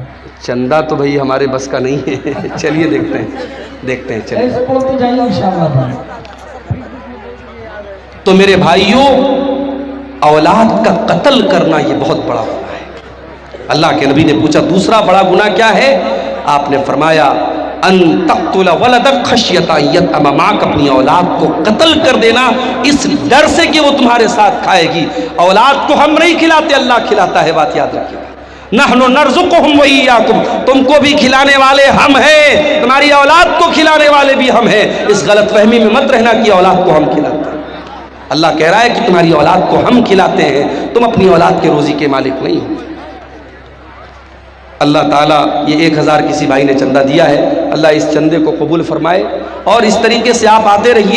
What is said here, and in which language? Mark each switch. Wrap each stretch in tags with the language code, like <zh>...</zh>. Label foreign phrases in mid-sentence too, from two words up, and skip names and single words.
<hi>चंदा तो भाई हमारे बस का नहीं है। चलिए देखते हैं चलिए। ऐसे बोलते जाइए इंशाअल्लाह। तो मेरे भाइयों, औलाद का कत्ल करना ये बहुत बड़ा गुनाह है। अल्लाह के नबी ने पूछा दूसरा बड़ा गुनाह क्या है? आपने फरमाया</hi> <ar>أن تقتل ولدك خشية أن يطعم معك.</ar> <hi>अपनी औलाद को कत्ल कर देना इस डर से कि वो तुम्हारे साथ खाएगी। औलाद को हम नहीं खिलाते, अल्लाह खिलाता है, बात याद रखिएगा।</hi> <ar>نحن نرزقهم وإياكم,</ar> <hi>तुमको भी खिलाने वाले हम हैं, तुम्हारी औलाद को खिलाने वाले भी हम हैं। इस गलत फहमी में मत रहना कि औलाद को हम खिलाते हैं। अल्लाह कह रहा है कि तुम्हारी औलाद को हम खिलाते हैं, तुम अपनी औलाद के रोज़ी के मालिक नहीं हो। अल्लाह ताला ये 1000 किसी भाई ने चंदा दिया है, अल्लाह इस चंदे को कबूल फरमाए और इस तरीके से आप आते रहिए।</hi>